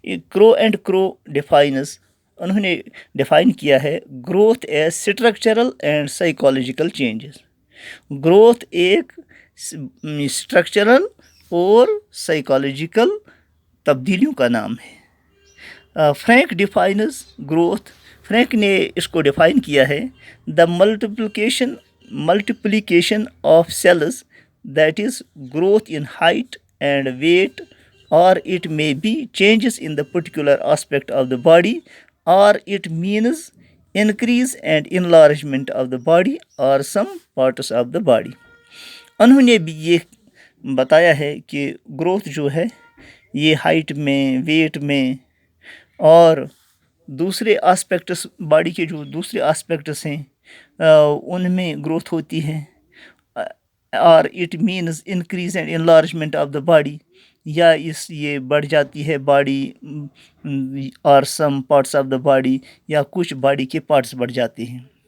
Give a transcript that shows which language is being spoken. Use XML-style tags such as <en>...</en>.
<en>Crow and Crow defines,</en> <ur>انہوں نے ڈیفائن کیا ہے</ur> <en>Growth as structural and psychological changes.</en> <ur>Growth ایک اسٹرکچرل اور سائیکالوجیکل تبدیلیوں کا نام ہے.</ur> <en>Frank defines growth.</en> <ur>فرینک نے اس کو ڈیفائن کیا ہے</ur> <en>The multiplication of cells that is growth in height and weight, اور it may be changes in the particular aspect of the body, or it means increase and enlargement of the body or some parts of the body.</en> <ur>انہوں نے بھی یہ بتایا ہے کہ growth جو ہے یہ ہائٹ میں, ویٹ میں اور دوسرے آسپیکٹس, باڈی کے جو دوسرے آسپیکٹس ہیں ان میں گروتھ ہوتی ہے.</ur> <en>اور it means increase and enlargement of the body,</en> <ur>یا یہ بڑھ جاتی ہے باڈی</ur> <en>اور some parts of the body,</en> <ur>یا کچھ باڈی کے پارٹس بڑھ جاتے ہیں.</ur>